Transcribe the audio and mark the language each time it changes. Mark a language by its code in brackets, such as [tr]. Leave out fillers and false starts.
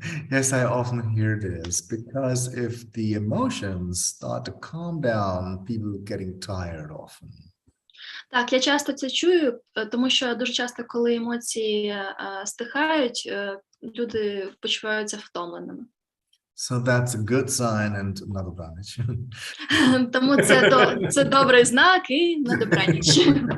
[en] Yes, I often hear this because if the emotions start to calm down, people getting tired often. [uk] Так, я часто це чую, тому що дуже часто, коли емоції стихають, люди почуваються втомленими. [en] So that's a good sign and not a bad. [uk] Тому це добрий знак і на добраніч.